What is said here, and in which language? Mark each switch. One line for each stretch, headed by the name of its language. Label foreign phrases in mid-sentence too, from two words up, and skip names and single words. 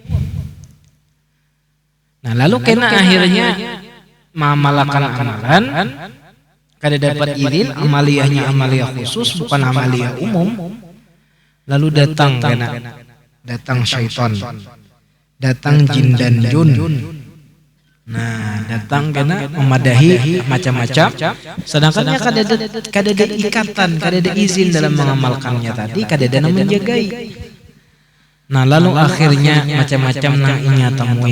Banjar: Nah, lalu kena akhirnya mengamalkan amalan, kada dapat izin, amaliyahnya amaliyah khusus, bukan amaliyah umum. Lalu datang syaitan, datang jin dan jun. Nah, datang kena memadahi macam-macam. Sedangkan kada ada ikatan, kada ada izin dalam mengamalkannya tadi, kada ada menjagai. Nah, lalu akhirnya macam-macam nang inya temui.